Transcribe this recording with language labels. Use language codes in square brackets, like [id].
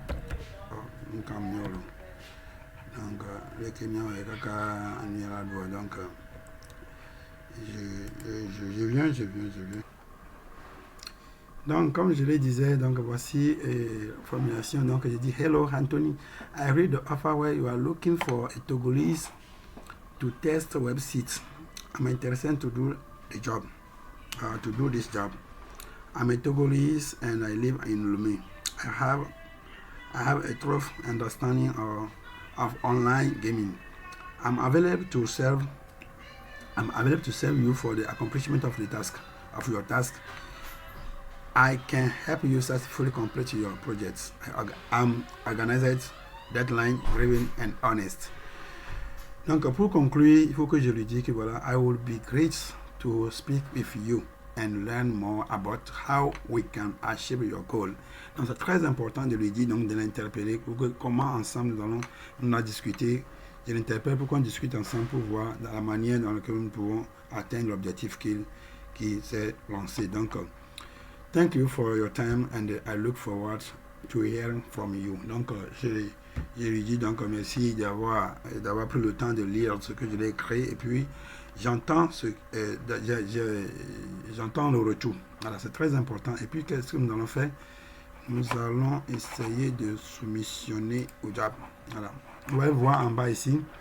[fr] Donc le camion est donc je viens. Donc, comme je le disais, donc voici la formulation. Donc, je dis [en] hello Anthony, I read the offer where you are looking for a Togolese to test websites. I'm interested to do the job, to do this job. I'm a Togolese and I live in Lomé. I have a thorough understanding of online gaming. I'm available to serve you for the accomplishment of your task. I can help you successfully complete your projects. I'm organized, deadline driven and honest. [fr] Donc pour conclure, il faut que je lui dise que voilà, [en] I will be great to speak with you and learn more about how we can achieve your goal. [fr] Donc c'est très important de lui dire, donc de l'interpeller pour que comment ensemble nous allons discuter. Je l'interpelle pour qu'on discute ensemble pour voir dans la manière dans laquelle nous pouvons atteindre l'objectif qui s'est lancé. [en] Donc thank you for your time and I look forward to hearing from you. [fr] Donc je lui dis donc merci d'avoir pris le temps de lire ce que je l'ai écrit et puis j'entends le retour. Voilà, c'est très important. Et puis qu'est-ce que nous allons faire? Nous allons essayer de soumissionner au job. Voilà. Vous pouvez voir en bas ici,